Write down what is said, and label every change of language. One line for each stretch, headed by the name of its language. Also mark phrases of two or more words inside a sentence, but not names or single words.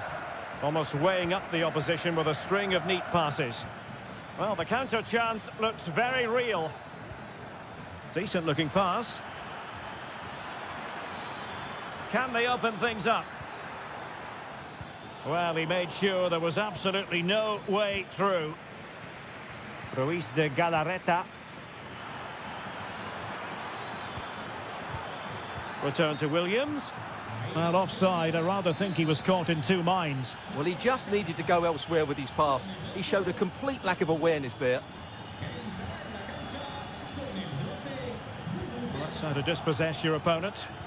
English: Almost weighing up the opposition with a string of neat passes. Well, the counter chance looks very real. Decent looking pass. Can they open things up? Well, he made sure there was absolutely no way through. Ruiz de Galarreta. Return to Williams. Well, offside. I rather think he was caught in two minds. Well, he just needed to go elsewhere with his pass. He showed a complete lack of awareness there. Well, that's how to dispossess your opponent.